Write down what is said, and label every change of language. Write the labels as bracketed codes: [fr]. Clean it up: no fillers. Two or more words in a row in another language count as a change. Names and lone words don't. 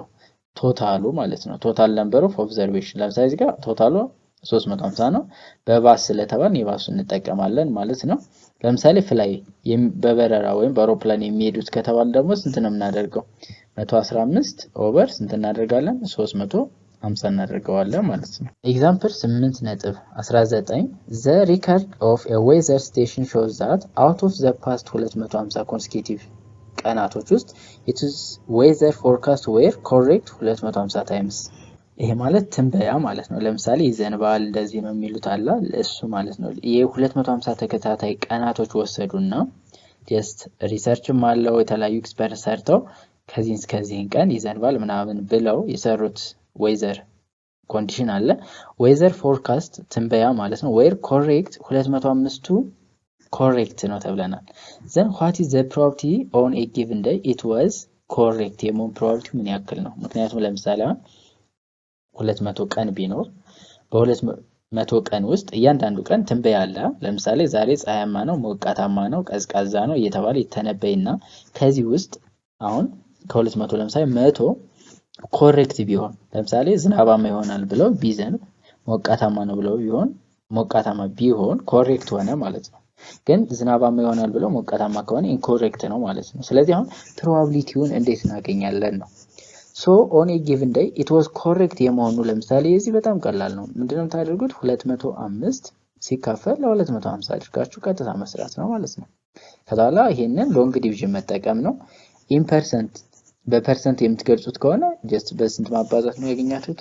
[am] ቶታሉ ማለት ነው። [en] total number of observation [am] ለምሳሌ እዚህ ጋር ቶታሉ 350 ነው። በባስ ስለተባልን የባሱን እንጠቀማለን ማለት ነው። ለምሳሌ ፍላይ በበረራ ወይም በአውሮፕላን የሚሄዱት ከተባለ ደግሞ ስንት ነው የምናደርገው? 115 ኦቨር ስንት እናደርጋለን? 350 እናደርገዋለን ማለት ነው። ኤግዛምፕል 8.19 [en] the record of a weather station shows that out of the past 250 consecutive [am] ቀናቶች ውስጥ [en] it is weather forecast were correct 250 times። [am] ይሄ ማለት ትንበያ ማለት ነው። ለምሳሌ ይዘንባል እንደዚህ ነው የሚሉት አለ እሱ ማለት ነው። የ250 ተከታታይ ቀናቶች ወሰዱና ጀስት ሪሰርችም አለው የተለያዩ ኤክስፐሪመንት ሰርተው ከዚህን ቀን ይዘንባል ምናምን ብለው የሰሩት [en] weather condition [am] አለ። [en] weather forecast [am] ትንበያ ማለት ነው። [en] were correct [am] 205ቱ ኮሬክት ነው ተብለናል። [en] then what is the probability on a given day it was correct [am] የመሆን ፕሮባቢሊቲ ምን ያክል ነው? ምክንያቱም ለምሳሌ 200 ቀን ቢኖር በ200 ቀን ውስጥ እያንዳንዱ ቀን ትንበያ አለ። ለምሳሌ ዛሬ ፀሐያማ ነው፣ ሞቃታማ ነው፣ ቀዝቃዛ ነው እየተባለ ይተነበይና ከዚህ ውስጥ አሁን ከ200 ለምሳሌ 100 ኮሬክት ቢሆን ለምሳሌ ዝናባማ ይሆናል ብለው ቢዘንብ ሞቃታማ ነው ብለው ሞቃታማ ቢሆን ኮሬክት ሆነ ማለት ነው። ግን ዝናባማ ይሆናል ብለው ሞቃታማ ከሆነ ኢንኮሬክት ነው ማለት ነው። ስለዚህ አሁን ፕሮባቢሊቲውን እንዴት እናገኛለን ነው። [en] so on a given day it was correct [am] የመሆኑ ለምሳሌ እዚህ በጣም ቀላል ነው። ምንድነው የምታደርጉት? 205 ሲካፈል ለ250 አድርጋችሁ ቀጥታ መስራት ነው ማለት ነው። ከዛላ ይሄንን [en] long division [am] መጠቀም ነው። [en] in percent [am] በፐርሰንት የምትገልጹት ከሆነ ጀስት በስንት ማባዛት ነው ያገኛችሁት?